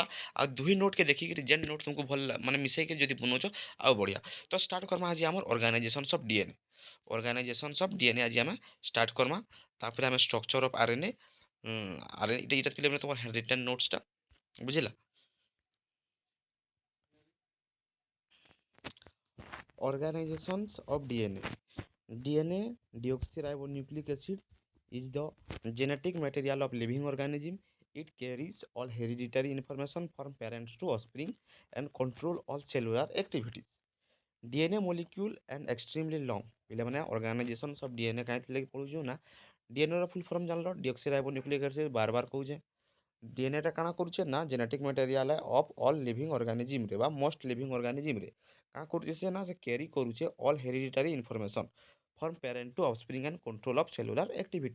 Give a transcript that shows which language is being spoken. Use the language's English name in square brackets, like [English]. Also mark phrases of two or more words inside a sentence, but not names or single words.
[Odia] ଆଉ ଦୁହି ନୋଟ୍କେ ଦେଖିକିରି ଯେନ୍ ନୋଟ୍ ତୁମକୁ ଭଲ ମାନେ ମିଶେଇକିରି ଯଦି ବନଉଛ ଆଉ ବଢ଼ିଆ। ତ ଷ୍ଟାର୍ଟ କର୍ମା ଆଜି ଆମର [English] organizations of DNA. organizations of DNA [Odia] ଆଜି ଆମେ ଷ୍ଟାର୍ଟ କର୍ମା। ତାପରେ ଆମେ [English] structure of RNA RNA [Odia] ଏଇଟା ପିଲାମାନେ ତୁମର [English] hand written notesta [Odia] ବୁଝିଲା। [English] Organizations of DNA. DNA, deoxyribonucleic acid, is the genetic material of living organism. It carries all hereditary information from parents to offspring and control all cellular activities. DNA molecule and extremely long. [Odia] ପିଲାମାନେ [English] organizations of DNA [Odia] କାହିଁକି ଲାଗି ପଢ଼ୁଛୁ ନା DNA ର [English] full form [Odia] ଜାଣିଲ [English] deoxyribonucleic acid [Odia] ବାର ବାର କହୁଛେ। ଡିଏନ୍ଏଟା କାଣା କରୁଛେ ନା [English] genetic material of all living organismre ବା most living organismre [Odia] କାଣା କରୁଛେ ସେ ନା ସେ କ୍ୟାରି କରୁଛେ [English] all hereditary information from parent to offspring and control of cellular activity.